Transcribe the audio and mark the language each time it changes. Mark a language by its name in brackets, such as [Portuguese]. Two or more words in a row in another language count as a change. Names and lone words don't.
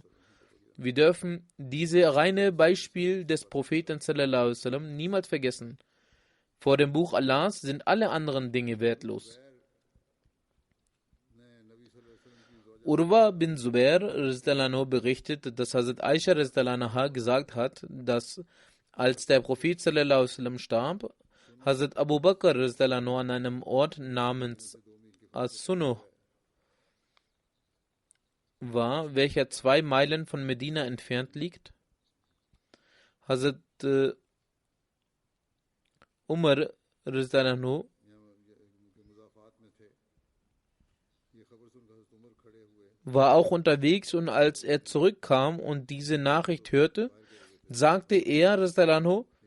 [German] Wir dürfen dieses reine Beispiel des Propheten [Arabic] صلى الله عليه وسلم [German] niemals vergessen. Vor dem Buch Allahs sind alle anderen Dinge wertlos. Urwa bin Zubair berichtet, dass Hazrat Aisha gesagt hat, dass als der Prophet [Arabic] صلى الله عليه وسلم [German] starb, Hazrat Abu Bakr an einem Ort namens As-Sunuh war, welcher 2 Meilen von Medina entfernt liegt. Hazrat Umar Rizdananhu war auch unterwegs und als er zurückkam und diese Nachricht hörte, sagte er Rizdananhu,